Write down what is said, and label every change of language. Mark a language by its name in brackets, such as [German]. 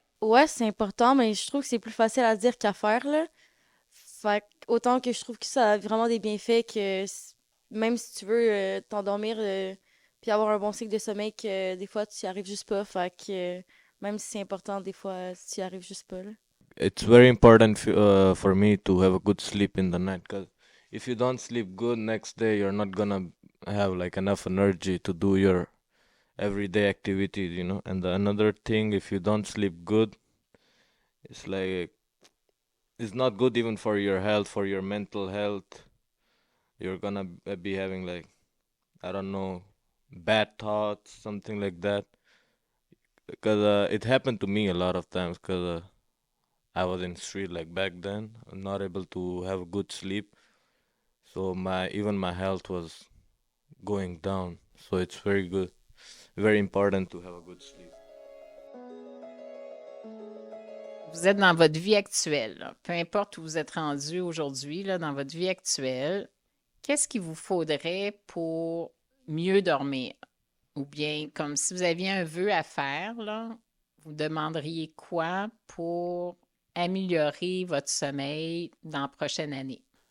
[French] Ouais, c'est important, mais je trouve que c'est plus facile à dire qu'à faire, là. Fait que autant que je trouve que ça a vraiment des bienfaits que même si tu veux t'endormir puis avoir un bon cycle de sommeil, que des fois, tu y arrives juste pas. Fait que même si c'est important, des fois, tu y arrives juste pas, là. [English] It's very important for me to have a good sleep in the night because if you don't sleep good next day you're not gonna have like enough energy to do your everyday activities, you know. And another thing, if you don't sleep good, it's like it's not good even for your health, for your mental health. You're gonna be having like, I don't know, bad thoughts, something like that. Because it happened to me a lot of times because I was in street like back then, not able to have a good sleep. So even my health was going down. So it's very good, very important to have a good sleep. [French] Vous êtes dans votre vie actuelle, là. Peu importe où vous êtes rendu aujourd'hui, là, dans votre vie actuelle, qu'est-ce qu'il vous faudrait pour mieux dormir? Ou bien, comme si vous aviez un vœu à faire, là, vous demanderiez quoi pour améliorer votre sommeil dans la prochaine année?